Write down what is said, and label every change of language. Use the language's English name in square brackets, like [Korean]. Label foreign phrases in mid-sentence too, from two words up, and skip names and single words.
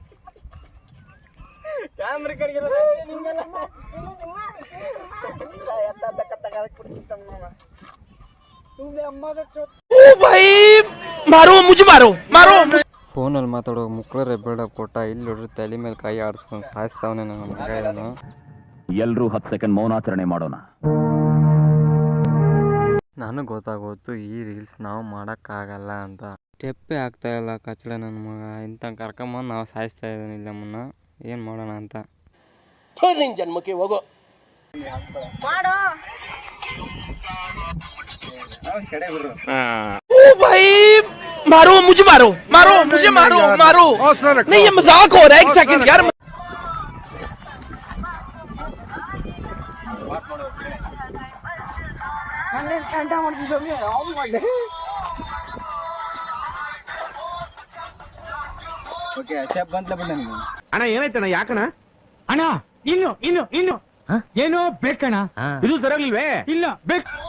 [Kannada] ಕ್ಯಾಮ್ರಾ ಕಡೆಗೆ [Hindi] ओ भाई मारो मुझे मारो मारो [Kannada] ಫೋನಲ್ಲಿ ಮಾತಾಡೋ ಮುಕ್ಕಳರೆ ಬೇಡ ಕೊಟ್ಟ ಇಲ್ಲಿ ನೋಡ್ರಿ ತಲೆ ಮೇಲೆ ಕೈ ಆಡಿಸ್ಕೊಂಡು ಸಾಯಿಸ್ತಾವನೆ ನನ್ನ ಮಗ ಇದನ್ನು. ಎಲ್ರೂ 10 ಸೆಕೆಂಡ್ ಮೌನಾಚರಣೆ ಮಾಡೋಣ. ನನಗೆ ಗೊತ್ತಾಗೋತು ಈ ರೀಲ್ಸ್ ನಾವು ಮಾಡೋಕ್ಕಾಗಲ್ಲ ಅಂತ. ಸ್ಟೆಪ್ಪೇ ಆಗ್ತಾಯಿಲ್ಲ ಕಚ್ಚಡ ನನ್ನ ಮಗ. ಇಂಥ ಕರ್ಕೊಂಬಂದು ನಾವು ಸಾಯಿಸ್ತಾ ಇದ್ದಾನೆ ಇಲ್ಲಿ ನಮ್ಮನ್ನ. ಏನು ಮಾಡೋಣ ಅಂತ. ನಿನ್ ಜನ್ಮಕ್ಕೆ ಹೋಗೋ [Hindi] ओ भाई मारो मुझे मारो मारो मुझे मारो मारो नहीं ये मजाक हो रहा है एक सेकंड यार [Kannada] ಅಣ್ಣ ಏನಾಯ್ತಣ್ಣ ಯಾಕಣ್ಣ ಅಣ್ಣ ಇನ್ನು ಏನೋ ಬೇಕಣ್ಣ ಇದು ಸರಿಯಾಗಿಲ್ವೇ ಇಲ್ಲ ಬೇಕು